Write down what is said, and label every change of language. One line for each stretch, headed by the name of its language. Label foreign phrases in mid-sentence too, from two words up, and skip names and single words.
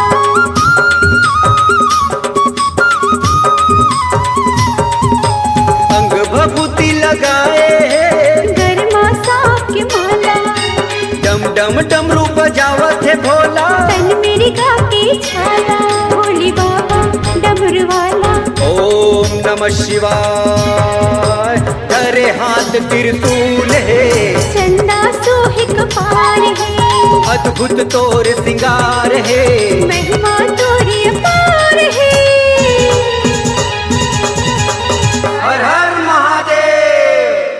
Hindi: अंग भभूति लगाए है, गरमा सांप की माला, डम डम डमरू बजावत है भोला, तन मिर्गा की छाला। भोली बाबा डमरू वाला,
Sanskrit: ओम नमः शिवाय।
Hindi: धरे हाथ त्रिशूल है, चंदा सोहे कपार है, अद्भुत तोर सिंगार है, महिमा तोरी अपार है। हर हर महादेव।